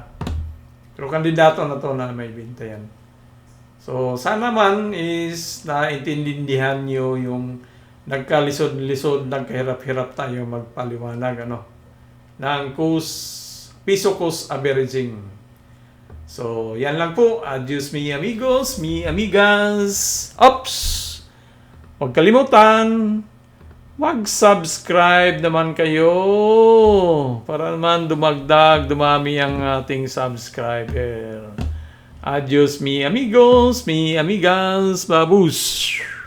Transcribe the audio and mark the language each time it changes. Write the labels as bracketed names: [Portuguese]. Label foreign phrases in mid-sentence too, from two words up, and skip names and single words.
[Filipino] Pero kandidato na to na maibenta yan. So sana man is naintindihan niyo yung nagkalisod-lisod, nagkahirap-hirap tayo magpaliwanag ng piso [English] cost averaging. [Filipino] So, yan lang po. [Spanish] Adios mi amigos, mi amigas. Ops! [Filipino] Huwag kalimutan, mag-subscribe naman kayo para naman dumami ang ating subscriber. [Spanish] Adios mi amigos, mi amigas. [Filipino] Babus!